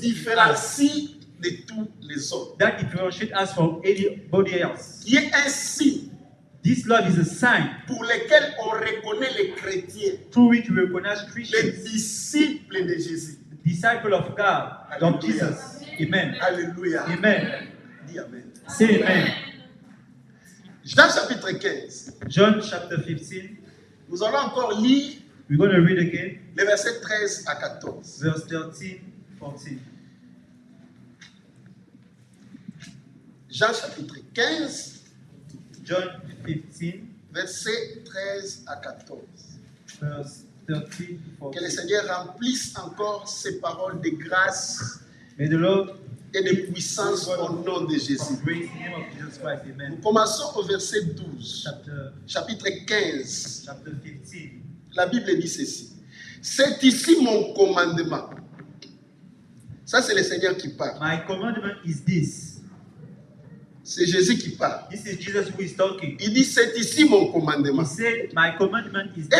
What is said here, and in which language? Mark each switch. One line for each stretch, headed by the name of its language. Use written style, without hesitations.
French: différencie de tous les autres.
English: that differentiates us from anybody else.
French: Qui est un signe
English: This love is a sign
French: pour lequel on reconnaît les chrétiens,
English: through which we recognize
French: les
English: Christians,
French: disciples de Jésus.
English: the disciple of God, of Jesus. Amen. Alléluia. Amen.
French: Dis Amen.
English: Say amen.
French: Jean chapitre 15.
English: John chapter 15.
French: Nous allons encore lire
English: We're going to read again,
French: les versets 13 à 14.
English: verse 13, 14.
French: Jean chapitre 15,
English: John 15,
French: versets 13 à 14.
English: verse 13 to
French: Que le
English: 14.
French: Seigneur remplisse encore ses paroles de grâce
English: May the Lord
French: et de puissance au nom de Jésus.
English: of grace in the name of Jesus Christ.
French: Nous Amen. commençons au verset 12, chapitre 15.
English: Chapter 15.
French: La Bible dit ceci. C'est ici mon commandement. Ça, c'est le Seigneur qui parle.
English: My commandment is this.
French: C'est Jésus qui parle.
English: This is Jesus who is talking.
French: Il dit, c'est ici mon
English: He
French: commandement.
English: said, my commandment is this.